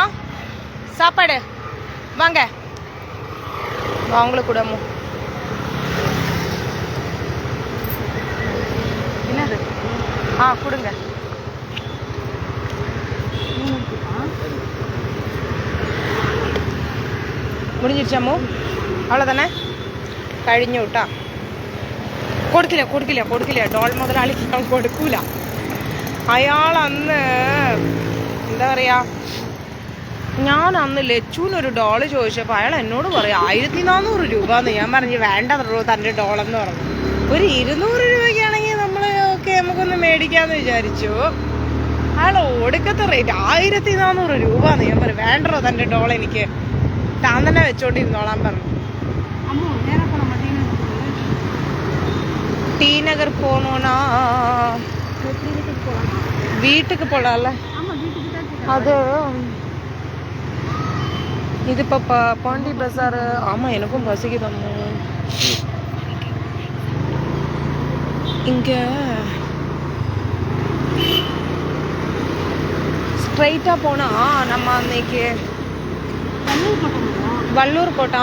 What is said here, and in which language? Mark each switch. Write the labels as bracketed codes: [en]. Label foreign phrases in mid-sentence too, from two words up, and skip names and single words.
[ta] சாப்பாடு வாங்க. அவங்களுக்கு கூடமோ என்னது? ஆ கொடுங்க. முடிஞ்சிருச்சாமோ? அவ்வளோதானே, [ml] കഴിഞ്ഞു കേട്ടോ. കൊടുക്കില്ല കൊടുക്കില്ല കൊടുക്കില്ല. ഡോൾ മുതലാളിക്ക് ഞാൻ കൊടുക്കൂല. അയാൾ അന്ന് എന്താ പറയുക, ഞാൻ അന്ന് ലച്ചുവിനൊരു ഡോള് ചോദിച്ചപ്പോൾ അയാൾ എന്നോട് പറയും 1400 രൂപ എന്ന്. ഞാൻ പറഞ്ഞു വേണ്ട തൻ്റെ ഡോളെന്ന് പറഞ്ഞു. ഒരു 200 രൂപയ്ക്കാണെങ്കിൽ നമ്മൾ ഓക്കെ നമുക്കൊന്ന് മേടിക്കാന്ന് വിചാരിച്ചു. അയാൾ ഒടുക്കത്തെ റേറ്റ് 1400 രൂപ എന്ന്. ഞാൻ പറഞ്ഞു വേണ്ടോ തൻ്റെ ഡോൾ, എനിക്ക് താൻ തന്നെ വെച്ചോണ്ടിരുന്നോളാൻ പറഞ്ഞു. [ta] டி நகர் போணோனா வீட்டுக்கு போலாம்ல. அது இது இப்போ பாண்டி பஸார். ஆமாம் எனக்கும் பசிக்குதம்மோ. இங்கே ஸ்ட்ரைட்டாக போனால் நம்ம அன்னைக்கு வள்ளூர் கோட்டை.